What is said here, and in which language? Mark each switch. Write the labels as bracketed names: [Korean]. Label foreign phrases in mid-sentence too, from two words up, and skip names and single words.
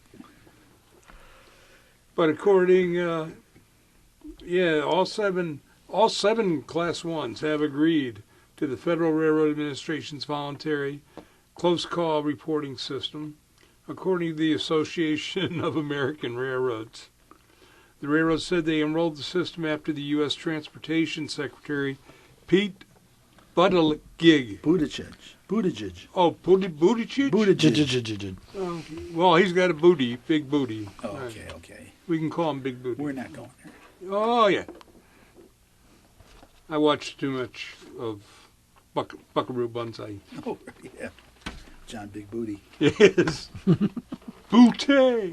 [English] But according, all seven Class 1s have agreed to the Federal Railroad Administration's voluntary close call reporting system, according to the Association of American Railroads. The railroad said they enrolled the system after the U.S. Transportation Secretary Pete Buttigieg. Buttigieg. Oh, Buttigieg? Buttigieg. Well, he's got a booty, big booty. Okay. We can call him Big Booty. We're not going there. Oh, yeah. I watched too much of Buckaroo Banzai. Oh, yeah. John Big Booty. Yes. Booty.